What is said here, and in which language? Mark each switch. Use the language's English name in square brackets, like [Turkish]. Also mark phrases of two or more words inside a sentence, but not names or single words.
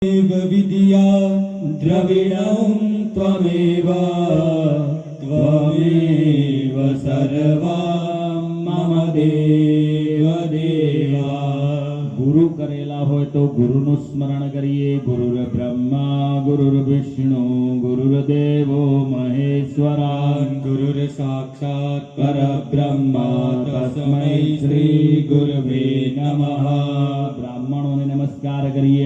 [Sanskrit] विद्या द्रविणं त्वमेव त्वमेव सर्वं मम देव देवा। [Gujarati] ગુરુ કરેલા હોય તો गुरुનું સ્મરણ કરીએ। [Sanskrit] ગુરુર બ્રહ્મા ગુરુર વિષ્ણુ ગુરુર્દેવો મહેશ્વરા ગુરુર સાક્ષાત પરબ્રહ્મા તસ્મૈ શ્રી ગુરવે નમઃ। [Gujarati] બ્રાહ્મણોને નમસ્કાર કરીએ।